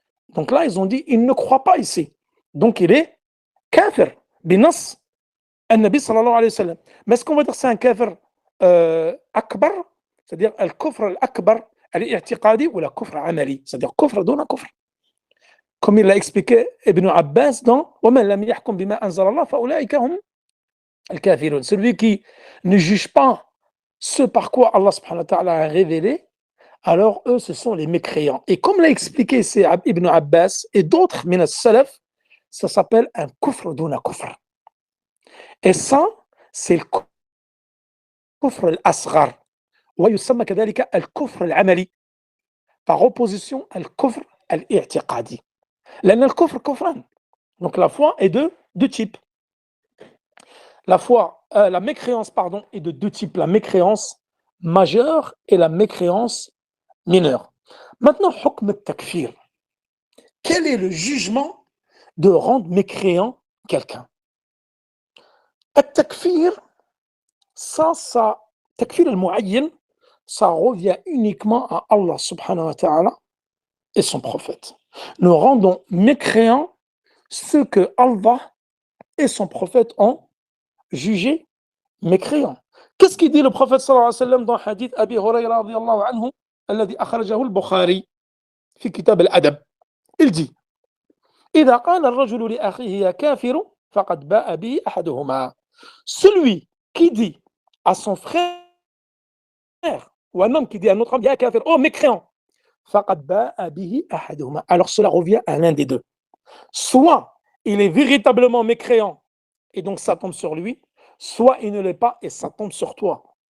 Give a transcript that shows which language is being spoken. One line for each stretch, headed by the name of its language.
French: Donc là, ils ont dit il ne croit pas ici. Donc il est kafir, binas, al-Nabi sallallahu alayhi wa sallam. Mais est-ce qu'on va dire c'est un kafir akbar, c'est-à-dire al-kufr al-akbar, al-i'tiqadi ou la kufr amali, c'est-à-dire kufr duna kufr. Comme il l'a expliqué Ibn Abbas dans
Arabic: وَمَنْ لَمْ يَحْكُمْ بِمَا أَنزَلَ اللَّهُ فَأُولَٰئِكَ هُمُ الْكَافِرُونَ.
French: Celui qui ne juge pas ce par quoi Allah subhanahu wa ta'ala a révélé, alors eux, ce sont les mécréants. Et comme l'a expliqué c'est Ibn Abbas et d'autres min as-salaf, ça s'appelle un kufr duna kufr. Et ça, c'est le kufr al-asghar.
Arabic: ويسمى كذلك الكفر العملي.
French: Par opposition al kufr al-i'tiqadi.
Arabic: لأن الكفر كفران.
French: Donc la foi est de deux types. La mécréance, pardon, est de deux types. La mécréance majeure et la mécréance mineure. Maintenant, hukm al-takfir. Quel est le jugement de rendre mécréant quelqu'un? Al-takfir, takfir al-mu'ayyin, ça revient uniquement à Allah subhanahu wa ta'ala et son prophète. Nous rendons mécréants ce que Allah et son prophète ont jugé mécréants. Qu'est-ce qu'il dit le prophète sallallahu alayhi wa sallam dans le hadith Abi Hurayra radiyallahu anhu
Arabic: الذي أخرجه البخاري في كتاب الأدب.
French: Il dit
Arabic: إذا قال الرجل لأخيه يا كافر فقد باء به أحدهما.
French: Celui qui dit à son frère ou un homme qui dit à un autre homme
Arabic: يا كافر,
French: oh mécréant,
Arabic: فقد باء به أحدهما.
French: Alors cela revient à l'un des deux. Soit il est véritablement mécréant et donc ça tombe sur lui, soit il ne l'est pas et ça tombe sur toi.